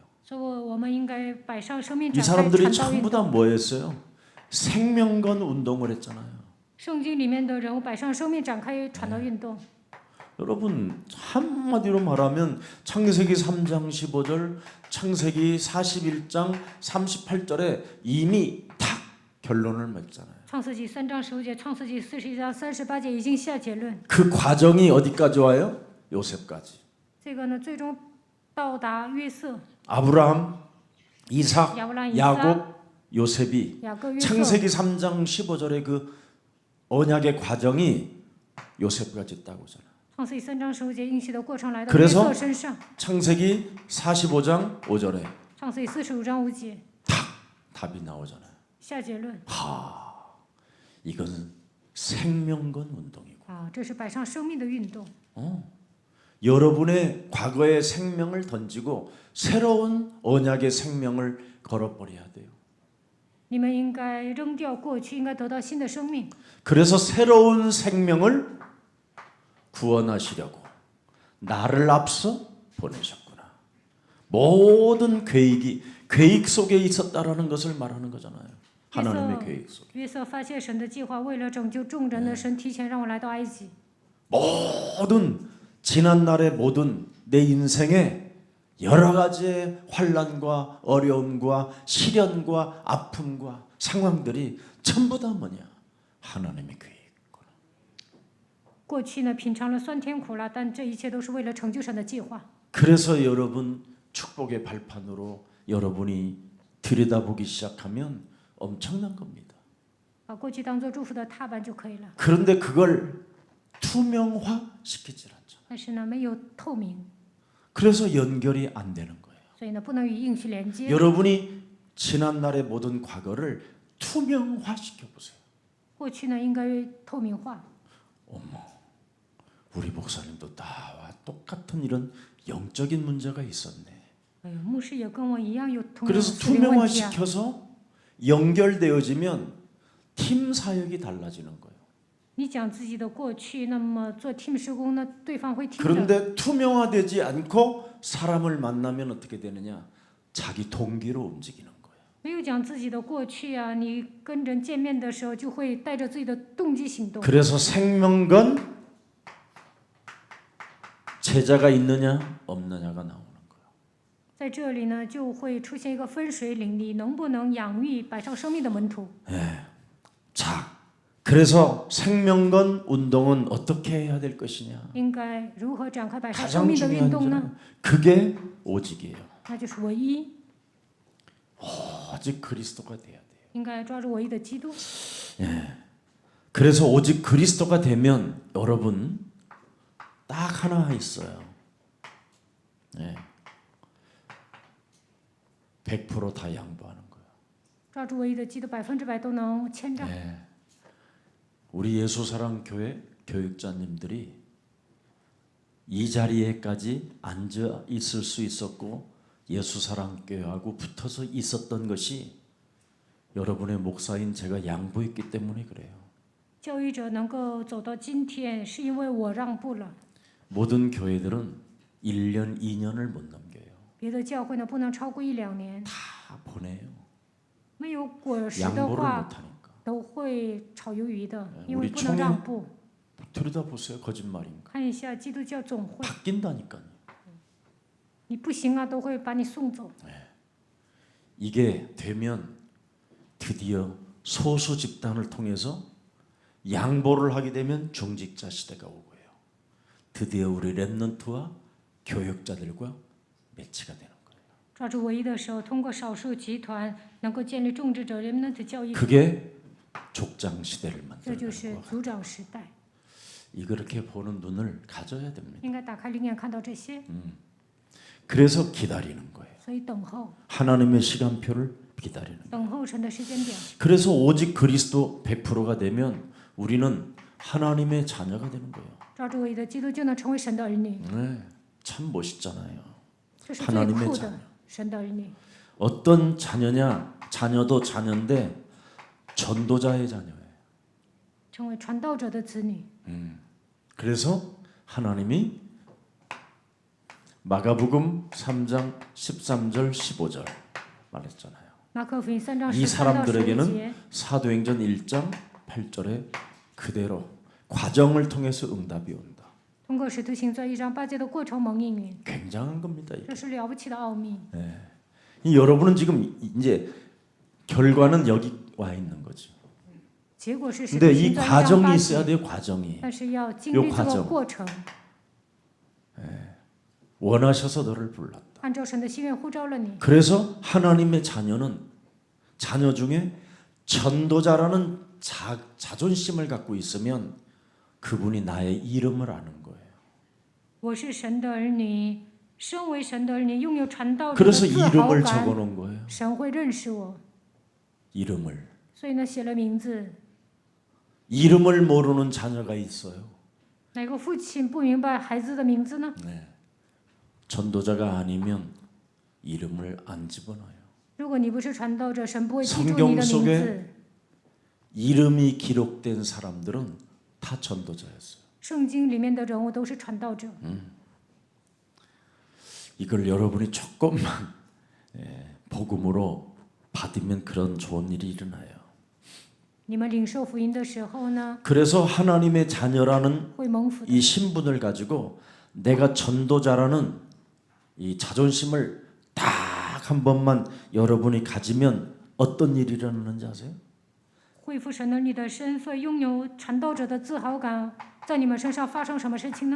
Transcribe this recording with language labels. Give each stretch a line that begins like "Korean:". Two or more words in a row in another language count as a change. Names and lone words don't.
Chinese: 所以我们应该摆上生命
Korean: 이
Chinese: 展开
Korean: 사람들이
Chinese: 传道运
Korean: 전부 다
Chinese: 动。
Korean: 뭐였어요? 생명건 운동을 했잖아요.
Chinese: 圣经里面的人物摆上生命展开传道运动。
Korean: 여러분 한마디로 말하면 창세기 3장 15절, 창세기 41장 38절에 이미 탁 결론을 맺잖아요.
Chinese: 创世纪3章15节，创世纪41章38节已经下结论。
Korean: 그 과정이 어디까지 와요? 요셉까지.
Chinese: 这个呢，最终到达约瑟、
Korean: 아브라함, 이삭,
Chinese: 亚伯拉罕、以撒、
Korean: 야곱, 요셉이
Chinese: 雅各、约瑟。
Korean: 창세기 3장 15절의 그 언약의 과정이 요셉까지 있다고 하잖아요.
Chinese: 创世纪3章15节应许的过程来到
Korean: 그래
Chinese: 约
Korean: 서
Chinese: 瑟身上。
Korean: 창세기 45장 5절에
Chinese: 创世纪45章5节
Korean: 답이 나오잖아요.
Chinese: 下结论。
Korean: 이건 생명건 운동이고
Chinese: 啊，这是摆上生命的运动。
Korean: 여러분의 과거의 생명을 던지고 새로운 언약의 생명을 걸어버려야 돼요.
Chinese: 你们应该扔掉过去，应该得到新的生命。
Korean: 그래서 새로운 생명을 구원하시려고 나를 앞서 보내셨구나. 모든 계획이 계획 속에 있었다라는 것을 말하는 거잖아요. 하나님의 계획 속에.
Chinese: 约瑟发现神的计划，为了拯救众人呢，神提前让我来到埃及。
Korean: 모든 지난 날의 모든 내 인생의 여러 가지의 환난과 어려움과 시련과 아픔과 상황들이 전부 다 뭐냐? 하나님의 계획.
Chinese: 过去呢，品尝了酸甜苦辣，但这一切都是为了成就神的计划。
Korean: 그래서 여러분 축복의 발판으로 여러분이 들여다보기 시작하면 엄청난 겁니다.
Chinese: 把过去当做祝福的踏板就可以了。
Korean: 그런데 그걸 투명화시키질 않죠.
Chinese: 但是呢，没有透明，
Korean: 그래서 연결이 안 되는 거예요.
Chinese: 所以呢，不能与应许连接。
Korean: 여러분이 지난 날의 모든 과거를 투명화시켜 보세요.
Chinese: 过去呢，应该透明化。
Korean: 우리 목사님도 나와 똑같은 이런 영적인 문제가 있었네.
Chinese: 哎呦，牧师也跟我一样有同样的
Korean: 그래서
Chinese: 属灵问题啊。
Korean: 투명화시켜서 연결되어지면 팀 사역이 달라지는 거예요.
Chinese: 你讲自己的过去，那么做 team 施工呢，对方会听着。
Korean: 그런데 투명화되지 않고 사람을 만나면 어떻게 되느냐? 자기 동기로 움직이는 거예요.
Chinese: 没有讲自己的过去啊，你跟人见面的时候就会带着自己的动机行动。
Korean: 그래서 생명건 제자가 있느냐 없느냐가 나오는 거예요.
Chinese: 在这里呢，就会出现一个分水岭，你能不能养育摆上生命的门徒？
Korean: 자, 그래서 생명건 운동은 어떻게 해야 될 것이냐?
Chinese: 应该如何展开摆上生
Korean: 가장
Chinese: 命的运
Korean: 중요한
Chinese: 动呢？
Korean: 점은 그게 오직이에요.
Chinese: 那就是唯一，
Korean: 오직 그리스도가 돼야 돼요.
Chinese: 应该抓住唯一的基督。
Korean: 그래서 오직 그리스도가 되면 여러분 딱 하나 있어요. 100%다 양보하는 거예요.
Chinese: 抓住唯一的基督，100%都能签账。
Korean: 우리 예수사랑교회 교육자님들이 이 자리에까지 앉아 있을 수 있었고 예수사랑교회하고 붙어서 있었던 것이 여러분의 목사인 제가 양보했기 때문에 그래요.
Chinese: 教育者能够走到今天，是因为我让步了。
Korean: 모든 교회들은 1년, 2년을 못 넘겨요.
Chinese: 别的教会呢，不能超过1-2年，
Korean: 다 보내요.
Chinese: 没有果实的
Korean: 양보를
Chinese: 话，
Korean: 못하니까.
Chinese: 都会炒鱿鱼的，因
Korean: 우리
Chinese: 为不能
Korean: 총회
Chinese: 让步。
Korean: 들여다보세요. 거짓말인가?
Chinese: 看一下基督教总会，
Korean: 바뀐다니까요.
Chinese: 你不行啊，都会把你送走。
Korean: 이게 되면 드디어 소수 집단을 통해서 양보를 하게 되면 중직자 시대가 오고요. 드디어 우리 렘넌트와 교역자들과 매치가 되는 거예요.
Chinese: 抓住唯一的时候，通过少数集团能够建立种植者 remnant 教育，
Korean: 그게 족장 시대를
Chinese: 这就是
Korean: 만들는 거예요.
Chinese: 族长时代。
Korean: 이렇게 보는 눈을 가져야 됩니다.
Chinese: 应该打开灵眼看到这些，
Korean: 그래서 기다리는 거예요.
Chinese: 所以等候，
Korean: 하나님의 시간표를 기다리는 거예요.
Chinese: 等候神的时间表。
Korean: 그래서 오직 그리스도 100%가 되면 우리는 하나님의 자녀가 되는 거예요.
Chinese: 抓住唯一的基督，就能成为神的儿女，
Korean: 네, 참 멋있잖아요.
Chinese: 这是最
Korean: 하나님의
Chinese: 酷
Korean: 자녀.
Chinese: 的神的儿女。
Korean: 어떤 자녀냐? 자녀도 자녀인데 전도자의 자녀예요.
Chinese: 成为传道者的子女。
Korean: 그래서 하나님이 마가복음 3장 13절 15절 말했잖아요.
Chinese: 马可福音3章
Korean: 이
Chinese: 13到15
Korean: 사람들에게는
Chinese: 节，
Korean: 사도행전 1장 8절에 그대로 과정을 통해서 응답이 온다.
Chinese: 通过使徒行传1章8节的过程蒙应允，
Korean: 굉장한 겁니다. 이게.
Chinese: 这是了不起的奥秘。
Korean: 이 여러분은 지금 이제 결과는 여기 와 있는 거죠.
Chinese: 结果是使徒
Korean: 근데 이
Chinese: 行传1章
Korean: 과정이
Chinese: 8
Korean: 있어야
Chinese: 节，
Korean: 돼요. 과정이.
Chinese: 但是要经
Korean: 요
Chinese: 历这个
Korean: 과정
Chinese: 过程，
Korean: 원하셔서 너를 불렀다.
Chinese: 按照神的心愿呼召了你。
Korean: 그래서 하나님의 자녀는 자녀 중에 전도자라는 자존심을 갖고 있으면 그분이 나의 이름을 아는 거예요.
Chinese: 我是神的儿女，身为神的儿女，拥有传道者的
Korean: 그래서
Chinese: 自豪
Korean: 이름을
Chinese: 感，
Korean: 적어놓은 거예요.
Chinese: 神会认识我，
Korean: 이름을.
Chinese: 所以呢写了名字。
Korean: 이름을 모르는 자녀가 있어요.
Chinese: 哪个父亲不明白孩子的名字呢？
Korean: 전도자가 아니면 이름을 안 집어넣어요.
Chinese: 如果你不是传道者，神不会记住你
Korean: 성경
Chinese: 的名
Korean: 속에
Chinese: 字。
Korean: 이름이 기록된 사람들은 다 전도자였어요.
Chinese: 圣经里面的人物都是传道者，
Korean: 이걸 여러분이 조금만 복음으로 받으면 그런 좋은 일이 일어나요.
Chinese: 你们领受福音的时候呢，
Korean: 그래서 하나님의 자녀라는
Chinese: 会蒙福的。
Korean: 이 신분을 가지고 내가 전도자라는 이 자존심을 딱 한 번만 여러분이 가지면 어떤 일이 일어나는지 아세요?
Chinese: 恢复神的你的身份，拥有传道者的自豪感，在你们身上发生什么事情呢？